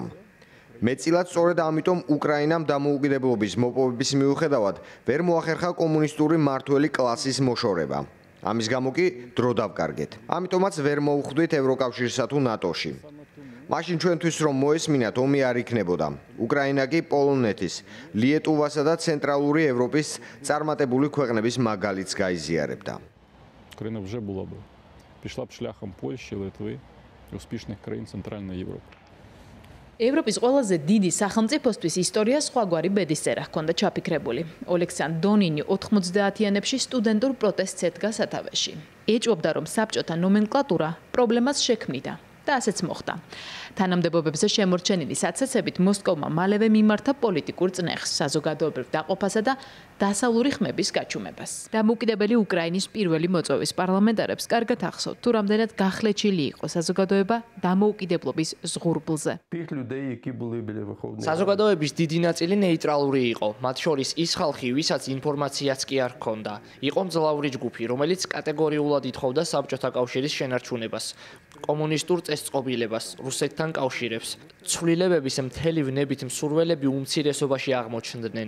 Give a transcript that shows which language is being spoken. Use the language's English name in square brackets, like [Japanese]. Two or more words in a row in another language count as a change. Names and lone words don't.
[Georgian] მეწილად სწორედ ამიტომ უკრაინამ დამოუკიდებლობის მოპოვების მიუხედავად ვერ მოახერხა კომუნისტური მმართველი კლასის მოშორება. ამის გამო კი დრო დავკარგეთ. ამიტომაც ვერ მოუხვდით ევროკავშირსა თუ ნატოში. მაშინ ჩვენთვის რომ მოესმინათ, ომი არ იქნებოდა. უკრაინა კი პოლონეთის, ლიეტუვასა და ცენტრალური ევროპის წარმატებული ქვეყნების მაგალითს გაიზიარებდა. [Ukrainian] Україна вже була б пішла б шляхом Польщі, Литви і успішних країн Центральної Європи. [Georgian] ევროპის ყველაზე დიდი სახელმწიფოსთვის ისტორია სხვაგვარი ბედისწერა ჰქონდა ჩაფიქრებული. ოლექსანდრ დონინი 90-იანებში სტუდენტურ პროტესტს ედგა სათავეში. ეჭვობდა, რომ საბჭოთა ნომენკლატურა პრობლემას შექმნიდა და ასეც მოხდა. თანამდებობებზე შემორჩენილი საცეცებით მოსკოვმა მალევე მიმართა პოლიტიკურ წნეხს, საზოგადოებრივ დაყოფასა და დასავლური ხმების გაჩუმებას. დამოუკიდებელი უკრაინის პირველი მოწვევის პარლამენტარებს კარგად ახსოვთ, თუ რამდენად გახლეჩილი იყო საზოგადოება დამოუკიდებლობის ზღურბლზე. [Ukrainian] Тих людей, які були біля Верховної Ради. [Georgian] საზოგადოების დიდი ნაწილი ნეიტრალური იყო, მათ შორის ის ხალხი, ვისაც ინფორმაციაც კი არ ჰქონდა. იყო მძლავრი ჯგუფი, რომელიც კატეგორიულად ითხოვდა საბჭოთა კავშირის შენარჩუნებას, კომუნისტურ წესწყობილებას, რუსეთთან კავშირებს. ცვლილებების მთელი ვნებით მსურველები უმცირესობაში აღმოჩნდნენ.